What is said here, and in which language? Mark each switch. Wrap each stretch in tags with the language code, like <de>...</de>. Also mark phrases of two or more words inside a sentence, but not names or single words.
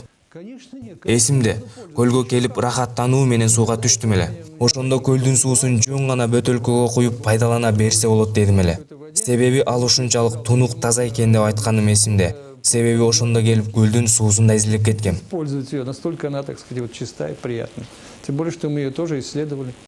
<ky>Эсимде, көлгө келип рахаттануу менен сууга түштүм эле. Ошондо көлдүн суусун жөн гана бөтөлкөгө куюп пайдалана берсе болот дедим эле. Себеби ал ушунчалык тунук таза экен деп айтканым эсимде. Себеби ошондо келип көлдүн суусун да изилдеп кеткем.</ky> <ru>пользуется ее, настолько она, так сказать, вот чистая и приятная. Тем более, что мы ее тоже исследовали.</ru>